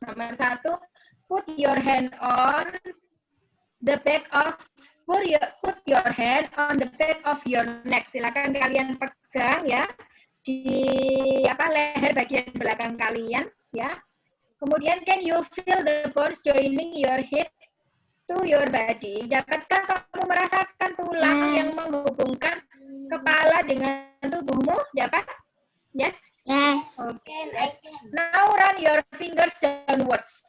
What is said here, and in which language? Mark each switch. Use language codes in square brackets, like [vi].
[en] Nomor 1, put your hand on the back of put your hand on the back of your neck. [id] Silakan kalian pegang ya di leher bagian belakang kalian ya. Kemudian [en] can you feel the bones joining your head to your body? [id] Dapatkah kamu merasakan tulang yang menghubungkan kepala dengan tubuhmu? Dapat? [en] Yes. Yes. Okay. Now run your fingers downwards.